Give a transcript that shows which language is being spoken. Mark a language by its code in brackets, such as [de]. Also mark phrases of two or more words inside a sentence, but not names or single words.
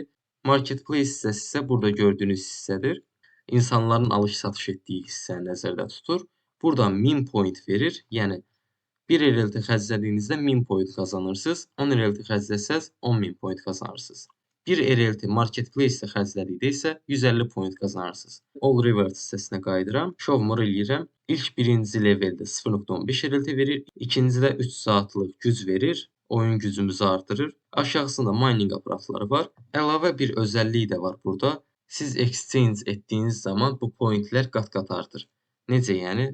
[az] Marketplace hissəsi isə burada gördüyünüz hissədir. İnsanların alış-satış etdiyi hissəni nəzərdə tutur. Buradan 1000 point verir. Yəni 1 RLT xərclədiyinizdə 1000 point qazanırsınız. 10 RLT xərcləsəz 10.000 point qazanırsınız. 1 RLT marketplace-də xərclədikdə isə 150 point qazanırsınız. [en] All reward [az] hissəsinə qayıdıram. [en] Show more [az] eləyirəm. İlk birinci leveldə 0.15 RLT verir. İkincidə 3 saatlıq güc verir. Oyun gücümüzü artırır. Aşağısında mining aparatları var. Əlavə bir özəlliyi də var burada. Siz exchange etdiyiniz zaman bu pointlər qat-qat artır. Necə yəni?